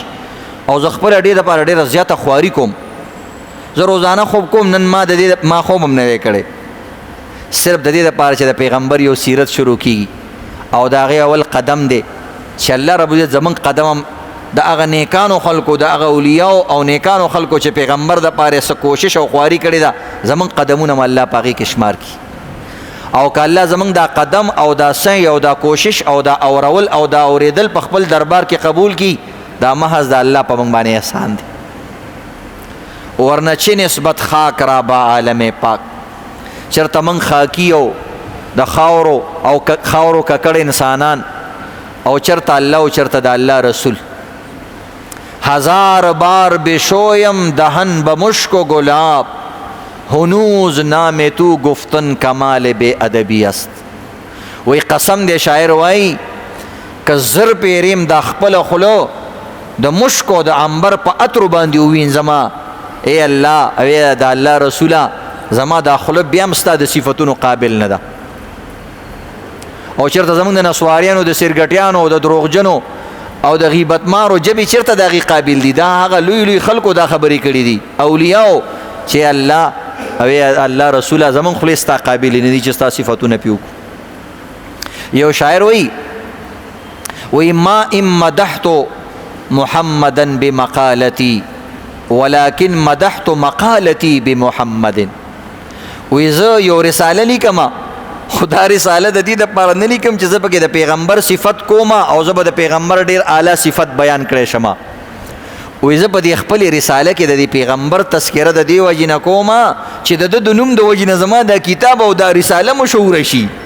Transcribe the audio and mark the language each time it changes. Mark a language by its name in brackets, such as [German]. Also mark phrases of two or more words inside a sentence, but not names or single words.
[Pashto] او زه خپله دې دپاره ډېره زیاته خواري کوم. زه روزانه خوب کوم، نن ما خوب هم نه دی کړی، صرف د دې دپاره چې د پیغمبر یو سیرت شروع کیږي او د هغې اول قدم دی چې [Arabic] الله رب العزت [Pashto] زموږ قدم هم د هغه نیکانو خلکو د هغه اولیاو او نیکانو خلکو چې پیغمبر دپاره څه کوشش او خواري کړې ده زموږ قدمونه هم الله په هغې کې شمار کړي. او که الله زموږ دا قدم او دا سعی او دا کوشش او دا اورول او دا اورېدل په خپل دربار کې قبول کړي، دا محض د الله په موږ باندې احسان دی. [Persian] ورنه چه نسبت خاک را با عالم پاک، [Pashto] چرته من خاکی او د خاورو ککړ انسانان، او چرته الله او چرته د الله رسول. [Persian] هزار بار بشویم دهن به مشک و گلاب، هنوز نام تو گفتن کمال بے ادبی است. [Pashto] وی قسم دې شاعر وای که زر پیریم دا خپل خلو د مشک او د عنبر په عطر باندې ووینځما ای الله او د الله رسوله زما دا خلو بیا هم ستا د صفتونو قابل نه ده. او چېرته زمونږ د نسواریانو د سرګټیانو او د دروغجنو او د غیبت مارو جبې چېرته د هغې قابل دي؟ دا هغه لوی لوی خلکو دا خبرې کړي دي اولیاو چې الله او الله رسوله زمونږ خولې ستا قابل نه دي چې ستا صفتونه پې وکړو. یو شاعر وی [Arabic] ما ان مدحت محمدا بمقالتي ولكن مدحت مقالتي بمحمد. [Pashto] وی زه یو رساله لیکم خو دا رساله د دې دپاره نه لیکم چې زه پکې د پیغمبر صفت کوم او زه به د پیغمبر ډېر اعلی صفت بیان کړی شم. وی زه په دې خپلې رساله کې د دې پیغمبر تذکره د دې وجې نه کوم چې د ده د نوم د وجې نه زما دا کتاب او دا رساله مشهوره شي.